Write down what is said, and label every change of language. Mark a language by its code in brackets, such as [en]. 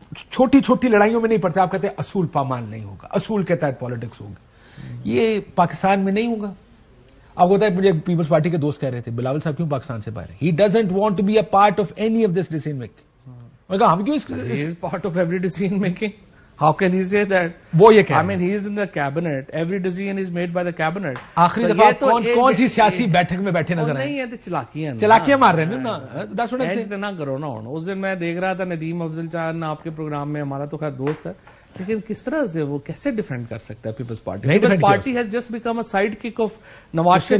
[ur] چھوٹی چھوٹی لڑائیوں میں نہیں پڑتے. آپ کہتے ہیں اصول پامال نہیں ہوگا، اصول کے تحت پالیٹکس ہوگی. یہ پاکستان میں نہیں ہوگا. اب ہوتا ہے، مجھے پیپلز پارٹی کے دوست کہہ رہے تھے بلاول صاحب کیوں پاکستان سے باہر ہیں. [en] He doesn't want to be a part of any of this decision making. [ur] میں کہا ہم کیوں [en] He is part of every decision making. How can he say that? [ur] وہ یہ کہہ [en] I mean, he is in the cabinet. Every decision is made by the cabinet. [ur] آخری دفعہ کون سی سیاسی بیٹھک میں بیٹھے نظر آئے؟ نہیں ہے تو چلاکیاں مار رہے ہیں نا. نہ کرو نا. اس دن میں دیکھ رہا تھا ندیم افضل چاند آپ کے پروگرام میں، ہمارا تو خیر دوست ہے، لیکن کس طرح سے وہ کیسے ڈیفینڈ کر سکتا ہے [en] Peoples Party? Peoples Party has just become a sidekick of Nawaz Sharif.